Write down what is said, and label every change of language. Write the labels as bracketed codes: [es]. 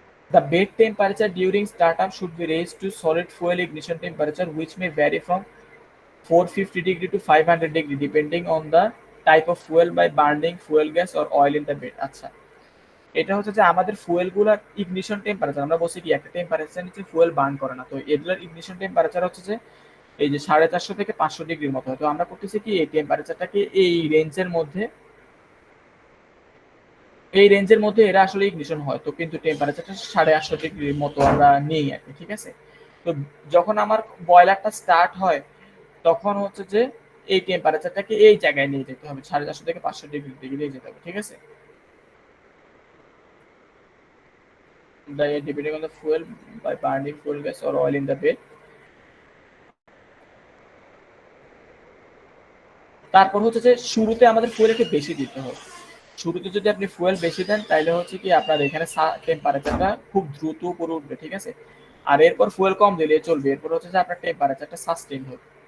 [en] The bed temperature during startup should be raised to solid fuel ignition temperature, which may vary from 450 degree to 500 degree depending on the type of fuel by burning fuel gas or oil in the bed। [bn] আচ্ছা, এটা হচ্ছে যে আমাদের fuel গুলার ignition temperature, আমরা বলছি কি একটা টেম্পারেচার নিচে ফুয়েল বার্ন করে না, তো এগুলোর ইগনিশন টেম্পারেচার হচ্ছে যে এই যে 450 থেকে 500 ডিগ্রির মতো হয়। তো আমরা করতেছি কি এই টেম্পারেচারটাকে এই রেঞ্জের মধ্যে, এই রেঞ্জের মধ্যে এরা আসলে ইগনিশন হয়। তো কিন্তু টেম্পারেচারটা 850 ডিগ্রির মতো আমরা নিই আর কি, ঠিক আছে। তো যখন আমার বয়লারটা স্টার্ট হয় তখন হচ্ছে যে এই টেম্পারেচারটাকে এই জায়গায় নিয়ে যেতে হবে, 450 থেকে 500 ডিগ্রি দিকে নিয়ে যেতে হবে, ঠিক আছে। [en] Depending on the fuel by burning fuel gas or oil in the bed। [bn] তারপর হচ্ছে যে শুরুতে আমাদের ফুয়েল একটু বেশি দিতে হবে। শুরুতে যদি আপনি ফুয়েল বেশি দেন তাহলে হচ্ছে কি আপনার এখানে টেম্পারেচারটা খুব দ্রুত উপরে উঠবে, ঠিক আছে। আর এরপর ফুয়েল কম দিলে চলবে, এরপর হচ্ছে যে আপনার টেম্পারেচারটা সাস্টেইন হবে।